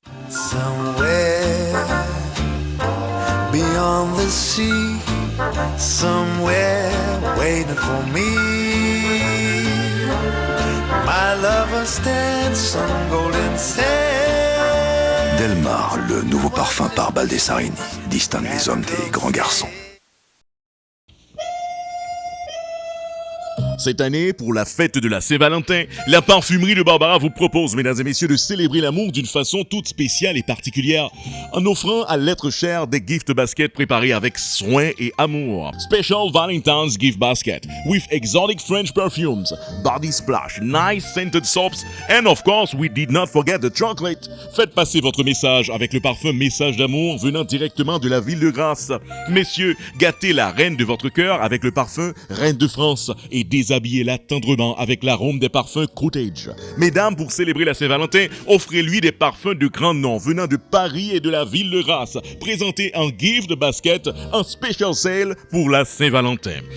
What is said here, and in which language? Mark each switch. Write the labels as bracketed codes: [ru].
[en] Somewhere beyond the sea, somewhere waiting for me, my lover stands on golden sand. [fr] Delmar, le nouveau parfum par Baldessarini, distingue les hommes des grands garçons. Cette année, pour la fête de la Saint-Valentin, la parfumerie de Barbara vous propose, mesdames et messieurs, de célébrer l'amour d'une façon toute spéciale et particulière en offrant à l'être cher des gift baskets préparés avec soin et amour. [en] Special Valentine's gift basket with exotic French perfumes, body splash, nice scented soaps, and of course, we did not forget the chocolate. [fr] Faites passer votre message avec le parfum Message d'amour venant directement de la ville de Grasse. Messieurs, gâtez la reine de votre cœur avec le parfum Reine de France et déshabillez-la tendrement avec l'arôme des parfums Cottage. Mesdames, pour célébrer la Saint-Valentin, offrez-lui des parfums de grand nom venant de Paris et de la ville de Grasse, présentés en gift basket en [en] special sale [fr] pour la Saint-Valentin.